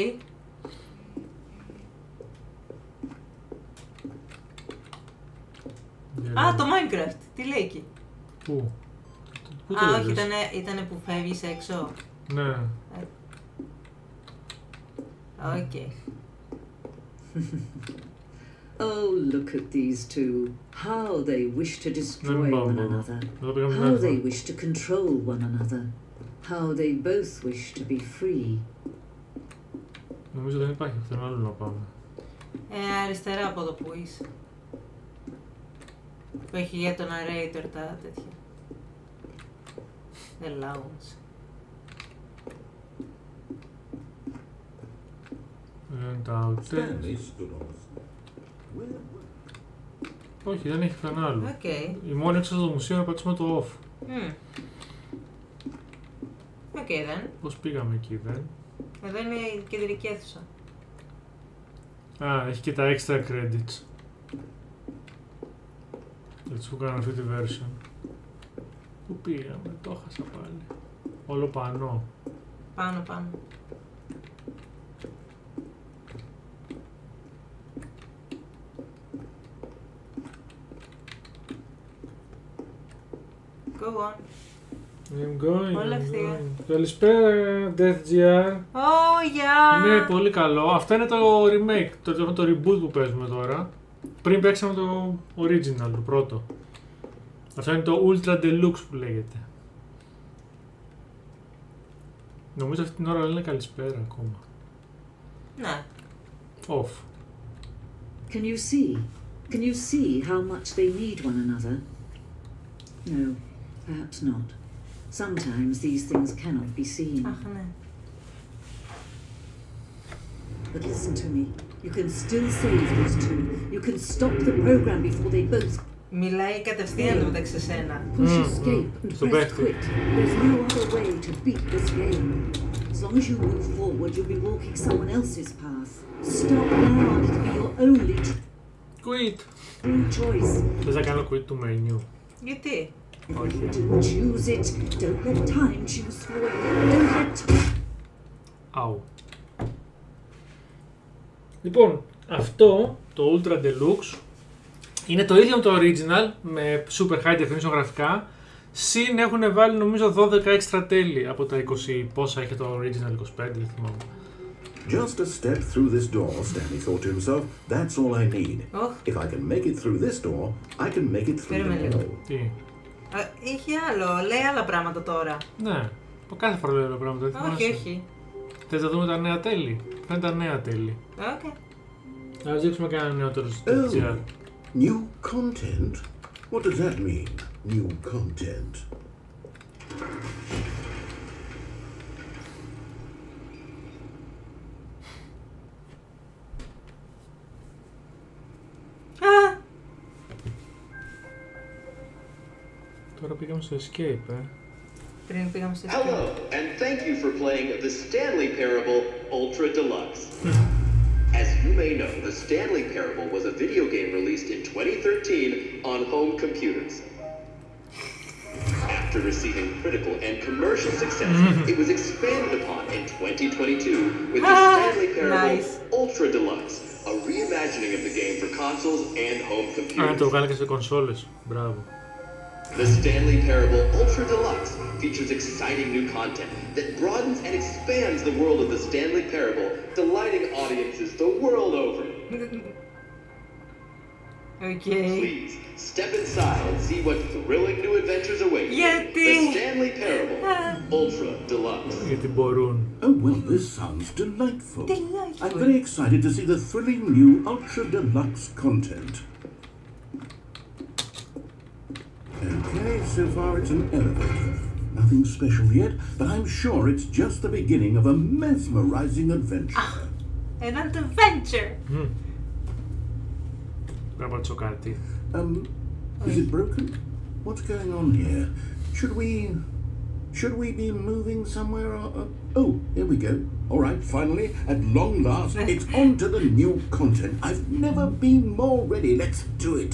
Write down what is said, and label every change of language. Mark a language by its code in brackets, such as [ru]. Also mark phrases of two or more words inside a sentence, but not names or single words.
[el] Α, το Minecraft. Τι λέει εκεί. Πού? Πού το Α, όχι, είδες? ήτανε που φεύγεις έξω. Ναι. Οκ. [en] Oh, look at these two. How they wish to destroy one another. How they wish to control one another. How they both wish to be free. [el] Νομίζω δεν υπάρχει αυτόν άλλο να πάμε. Αριστερά από εδώ που είσαι. Που έχει για τον narrator τα τέτοια. [en] The lounge. [el] Τα outtakes. [en] Stanley stood on the Where? [el] Όχι, δεν έχει κανένα άλλο. Οκ. Η μόνη έξω στο μουσείο είναι να πατήσουμε το off. [en] Οκ, then. [el] Πώς πήγαμε εκεί, δεν? Εδώ είναι η κεντρική αίθουσα. Α, έχει και τα [en] extra credits. [el] Έτσι που κάναμε αυτή τη version. Πού πήγαμε, το έχασα πάλι. Όλο πανώ. Πάνω. [en] Go on. I'm going. [el] Όλα [en] I'm [el] ευθεία. going. Καλησπέρα, DeathGR. Γεια! Ναι, πολύ καλό. Αυτό είναι το remake, το reboot που παίζουμε τώρα. Πριν παίξαμε το original, το πρώτο. Αυτό είναι το Ultra Deluxe που λέγεται. Νομίζω αυτή την ώρα λένε καλησπέρα ακόμα. Ναι. [en] Off. Can you see? Can you see how much they need one another? No, perhaps not. Sometimes these things cannot be seen. [el] Αχ, ναι. [en] But listen to me. You can still save those two. You can stop the program before they both [el] Μιλάει κατευθείαν μεταξύ σένα. [en] push escape and So press back to- quit. There's no other way to beat this game. As long as you move forward, you'll be walking someone else's path. Stop now and it'll be your only Quit! true choice. [el] Θες να κάνω quit του menu. Γιατί? [en] If you do choose it, don't let time choose for you. Don't let [el] Αου. Λοιπόν, αυτό το Ultra Deluxe είναι το ίδιο με το original με [en] super high definition [el] γραφικά. Συν έχουν βάλει νομίζω 12 έξτρα τέλη από τα 20 πόσα είχε το original, 25 δεν θυμάμαι. [en] Just a step through this door, Stanley thought to himself. That's all I need. [el] Ωχ, [en] If I can make it through this door, I can make it through [el] Περίμενε [en] them [el] λίγο. [en] all. [el] Τι. Είχε άλλο, λέει άλλα πράγματα τώρα. Ναι, από κάθε φορά λέω πράγματα. δεν θυμάσαι. Όχι. Θες να δούμε τα νέα τέλη. Ποια είναι τα νέα τέλη. Οκ. Ας δείξουμε κανένα νεότερο στο [en] Oh, chat. new content? What does that mean, new content? [el] Τώρα πήγαμε στο escape, Πριν πήγαμε στο [en] Hello, and thank you for playing the Stanley Parable Ultra Deluxe. As you may know, the Stanley Parable was a video game released in 2013 on home computers. After receiving critical and commercial success, it was expanded upon in 2022 with the Stanley Parable Ultra Deluxe, a reimagining of the game for consoles and home computers. [el] το βγάλε και σε κονσόλες. Μπράβο. [en] The Stanley Parable Ultra Deluxe features exciting new content that broadens and expands the world of the Stanley Parable, delighting audiences the world over. Okay. Please, step inside and see what thrilling new adventures await. The Stanley Parable Ultra Deluxe. [el] Γιατί μπορούν. [en] Oh, well, this sounds delightful. I'm very excited to see the thrilling new Ultra Deluxe content. Okay, so far it's an elevator. Nothing special yet, but I'm sure it's just the beginning of a mesmerizing adventure. An adventure! [el] Πρέπει να πατήσω κάτι. [en] Is it broken? What's going on here? Should we be moving somewhere? Oh, here we go. All right, finally, at long last, it's on to the new content. I've never been more ready. Let's do it.